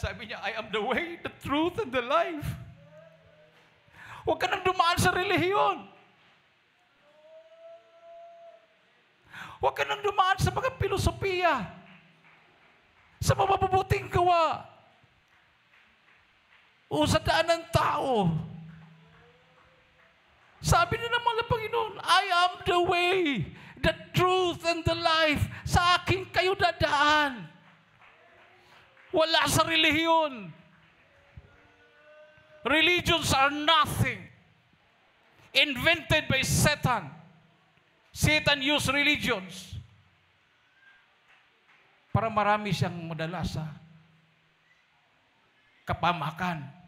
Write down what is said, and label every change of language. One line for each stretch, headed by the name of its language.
Filipino: Sabi niya,
English: I am the way, the truth, and the life.
Filipino: Huwag ka nang dumaan sa relihiyon. Huwag ka nang dumaan sa mga filosofiya, sa mababuting gawa, o sa daan ng tao. Sabi na naman ng Panginoon,
English: I am the way, the truth, and the life.
Filipino: Sa akin kayo dadaan. Wala sa relihiyon.
English: Religions are nothing. Invented by Satan. Satan used religions
Filipino: para marami siyang madala sa kapamakan.